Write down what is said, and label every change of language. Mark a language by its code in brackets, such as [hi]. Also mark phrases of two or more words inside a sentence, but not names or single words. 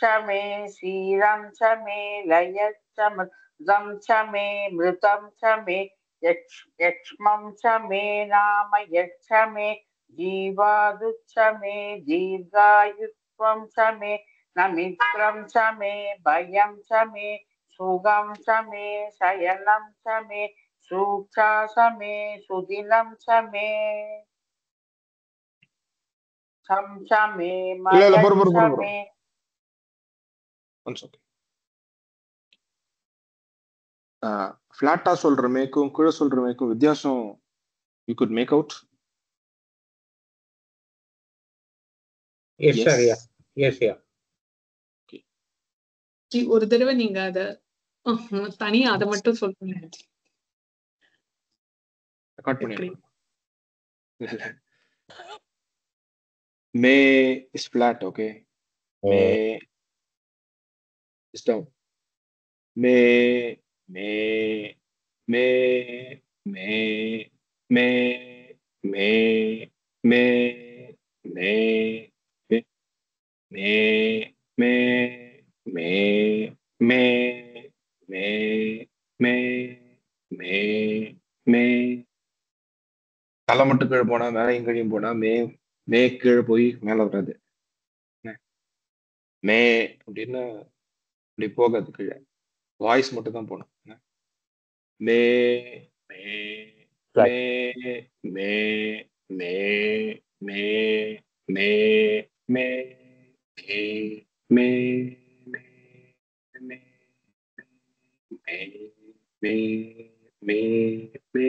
[sa] मे क्षीरं च मे लयच्छ मृतं च मे यक्ष्मं च मे नाम यच्छ मे जीवादुच्छ मे दीर्घायुत्वं च मे न मित्रं च मे भयं च मे सुगं च मे शयनं च मे सूक्षा च मे सुदिनं च मे [ta] இல்ல இல்ல பொறு ஃபிளாட்டா சொல்ற மேக்கும் கீழே சொல்ற மேக்கும் வித்தியாசம் [en] you could make out. [ta] ஒரு தடவை நீங்க அத தனியா அதை மட்டும் சொல்லுங்க. ரெக்கார்ட் பண்ணிடுறேன். [en] me is flat. ஓகே, me is down. [ta] மே மே மே மே மே மே மே மே மே மே மே மே மே மே மே மே தலை மட்டும் கீழே போனா மேலையும் கீழையும் போனா மே மே கீழே போய் மேல வராது. மே அப்படின்னு இப்படி போகாது, கீழே வாய்ஸ் மட்டும் தான் போகணும். மே மே மே மே மே மே மே மே மே மே மே மே.